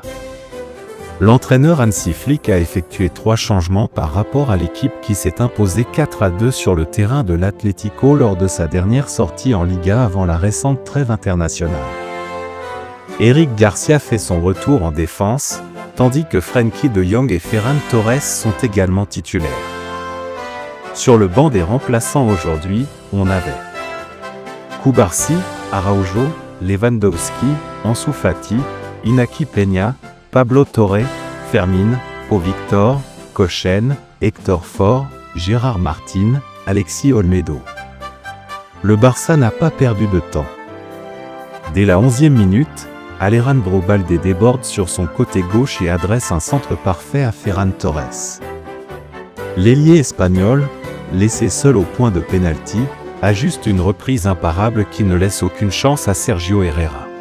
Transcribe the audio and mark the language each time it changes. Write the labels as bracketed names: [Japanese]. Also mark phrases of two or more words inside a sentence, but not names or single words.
[French] L'entraîneur Hansi Flick a effectué 3 changements par rapport à l'équipe qui s'est imposée 4-2 sur le terrain de l'Atlético lors de sa dernière sortie en Liga avant la récente trêve internationale. Eric Garcia fait son retour en défense, tandis que Frenkie de Jong et Ferran Torres sont également titulaires. Sur le banc des remplaçants aujourd'hui, on avait Cubarsí, Araujo, Lewandowski, Ansu Fati, Iñaki Peña, Pablo Torre, Fermín, Pau Victor, Kochen, Héctor Fort, Gérard Martín, Alexis Olmedo. Le Barça n'a pas perdu de temps. Dès la 11e minute, Alejandro Balde déborde sur son côté gauche et adresse un centre parfait à Ferran Torres. L'ailier espagnol, laissé seul au point de pénalty, ajuste une reprise imparable qui ne laisse aucune chance à Sergio Herrera.